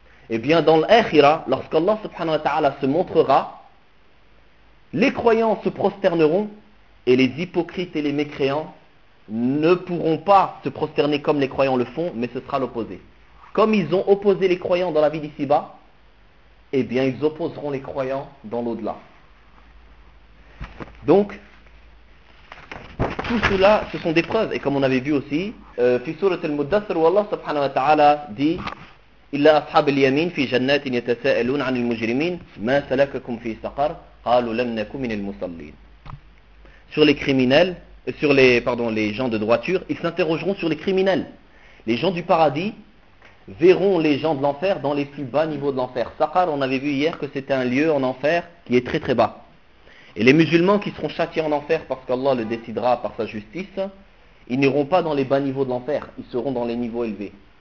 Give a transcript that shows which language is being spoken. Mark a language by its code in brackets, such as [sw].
[fr] Et bien dans l'akhira, lorsqu'Allah subhanahu wa ta'ala se montrera, les croyants se prosterneront et les hypocrites et les mécréants ne pourront pas se prosterner comme les croyants le font, mais ce sera l'opposé. Comme ils ont opposé les croyants dans la vie d'ici-bas, et bien ils opposeront les croyants dans l'au-delà. Donc, tout cela, ce sont des preuves. Et comme on avait vu aussi, fi surat al-Muddassir, où Allah subhanahu wa ta'ala dit... [ar] إلا أصحاب اليمين في جنات يتساءلون عن المجرمين ما سلككم في سقر قالوا لم نكن من المصلين. [fr] Sur les criminels, les gens de droiture, ils s'interrogeront sur les criminels. Les gens du paradis verront les gens de l'enfer dans les plus bas niveaux de l'enfer. Saqar, on avait vu hier que c'était un lieu en enfer qui est très très bas. Et les musulmans qui seront châtiés en enfer parce qu'Allah le décidera par sa justice, ils n'iront pas dans les bas niveaux de l'enfer, ils seront dans les niveaux élevés.